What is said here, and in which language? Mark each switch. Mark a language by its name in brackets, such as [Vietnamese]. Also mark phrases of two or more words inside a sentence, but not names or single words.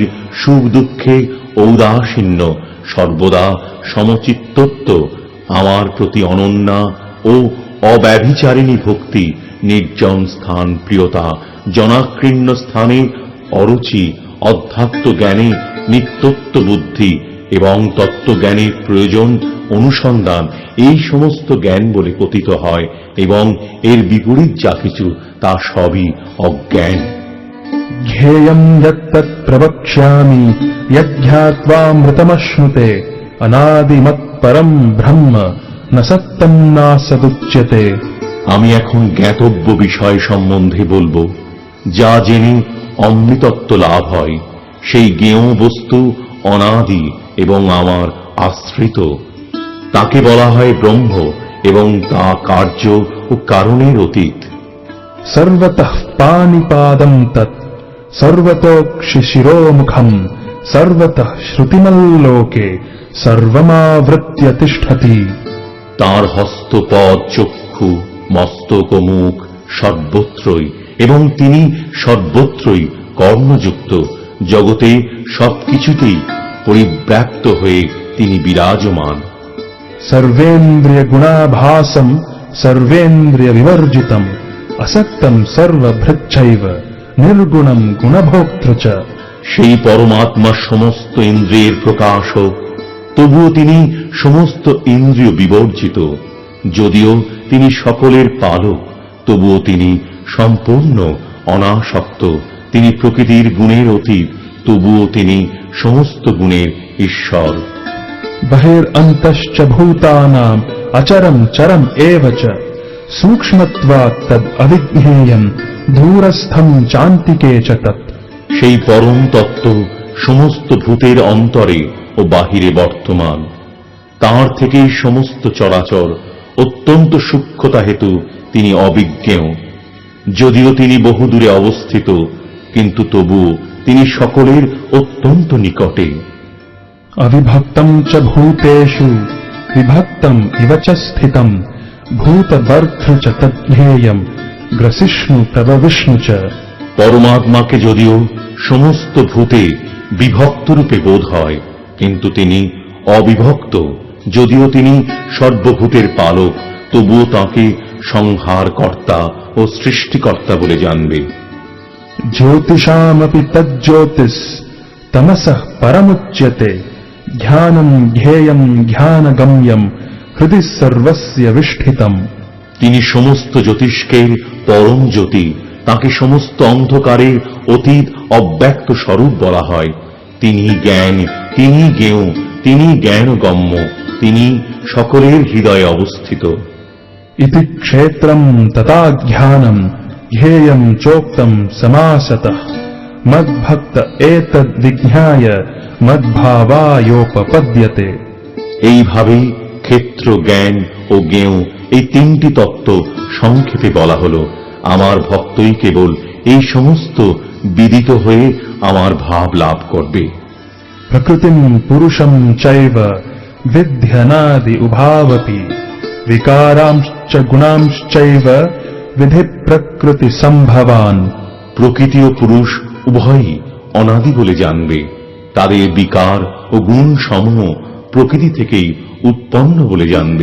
[Bangla] সুখ দুঃখে ঔদাসীন্য, সর্বদা সমচিত্তত্ব, আমার প্রতি অনন্যা ও অব্যভিচারিণী ভক্তি, নির্জন স্থান প্রিয়তা, জনাকীর্ণ স্থানে অরুচি, অধ্যাত্ম জ্ঞানে নিত্যত্ব বুদ্ধি এবং তত্ত্বজ্ঞানের প্রয়োজন অনুসন্ধান এই সমস্ত জ্ঞান বলে কথিত হয় এবং এর বিপরীত যা কিছু তা সবই অজ্ঞান। [Sanskrit] ध्येयम् यत्तत् प्रवक्ष्यामि यज्ञात्वामृतमश्नुते अनादिमत्परम् ब्रह्म न सत्तम् नासदुच्यते। [Bangla] আমি এখন জ্ঞাতব্য বিষয় সম্বন্ধে বলবো, যা জেনে অমৃতত্ব লাভ হয়, সেই জ্ঞেয় বস্তু অনাদি এবং আমার আশ্রিত। তাকে বলা হয় ব্রহ্ম এবং তা কার্য ও কারণের অতীত। [Sanskrit] सर्वतः पाणिपादम् तत् सर्वतोक्षिशिरोमुखम् सर्वतः श्रुतिमल्लोके सर्वमावृत्य तिष्ठति। [Bangla] তার হস্তপদ চক্ষু মস্তক ও মুখ সর্বত্রই এবং তিনি সর্বত্রই কর্ণযুক্ত, জগতে সবকিছুতেই পরিব্যাপ্ত হয়ে তিনি বিরাজমান। [Sanskrit] सर्वेन्द्रिय गुणाभासम् सर्वेन्द्रिय विवर्जितम् असक्तम् सर्वभृच्छैव निर्गुणम् गुणभोक्तृ च। [Bangla] সেই পরমাত্মা সমস্ত ইন্দ্রিয়ের প্রকাশক, তবুও তিনি সমস্ত ইন্দ্রিয় বিবর্জিত। যদিও তিনি সকলের পালক, তবুও তিনি সম্পূর্ণ অনাসক্ত। তিনি প্রকৃতির গুণের অতীত, তবুও তিনি সমস্ত গুণের ঈশ্বর। [Sanskrit] बहिरन्तश्च भूतानाम् अचरम् चरम् एव च सूक्ष्मत्वात् तद् अविज्ञेयम् दूरस्थम् चान्तिके च तत्। [Bangla] সেই পরম তত্ত্ব সমস্ত ভূতের অন্তরে ও বাহিরে বর্তমান। তাঁর থেকেই সমস্ত চরাচর, অত্যন্ত সূক্ষ্মতা হেতু তিনি অবিজ্ঞেয়। যদিও তিনি বহুদূরে অবস্থিত, কিন্তু তবুও তিনি সকলের অত্যন্ত নিকটে। [Sanskrit] अविभक्तम् च भूतेषु विभक्तम् इव च स्थितम् भूतभर्तृ च तद्ध्येयम् ग्रसिष्णु प्रभविष्णु च। [Bangla] পরমাত্মাকে যদিও সমস্ত ভূতে বিভক্ত রূপে বোধ হয়, কিন্তু তিনি অবিভক্ত। যদিও তিনি সর্বভূতের পালক, তবুও তাঁকে সংহারকর্তা ও সৃষ্টিকর্তা বলে জানবে। [Sanskrit] ज्योतिषामपि तज्ज्योतिस् तमसः परमुच्यते ध्यानम् ध्येयम् ध्यानगम्यम् हृदि सर्वस्य विष्ठितम्। [Bangla] তিনি সমস্ত জ্যোতিষ্কে পরম জ্যোতি, তাকে সমস্ত অন্ধকারের অতীত অব্যক্ত স্বরূপ বলা হয়। তিনি জ্ঞান, তিনি জ্ঞেয়, তিনি জ্ঞানগম্য, তিনি সকলের হৃদয়ে অবস্থিত। [Sanskrit] इति क्षेत्रम् तथा ध्यानम् ध्येयम् चोक्तम् समासतः मद्भक्त एतद्विज्ञाय मद्भावायोपपद्यते। [Bangla] এইভাবেই ক্ষেত্র, জ্ঞান ও জ্ঞেয় এই তিনটি তত্ত্ব সংক্ষেপে বলা হলো। আমার ভক্তই কেবল এই সমস্ত বিদিত হয়ে আমার ভাব লাভ করবে। [Sanskrit] प्रकृतिम् पुरुषम् चैव विध्यनादि उभावपि विकारांश्च गुणांश्चैव विधि प्रकृति संभवान्। [Bangla] প্রকৃতি ও পুরুষ উভয়ই অনাদি বলে জানবে। তাদের বিকার ও গুণ সমূহ প্রকৃতি থেকেই উৎপন্ন বলে জানবে।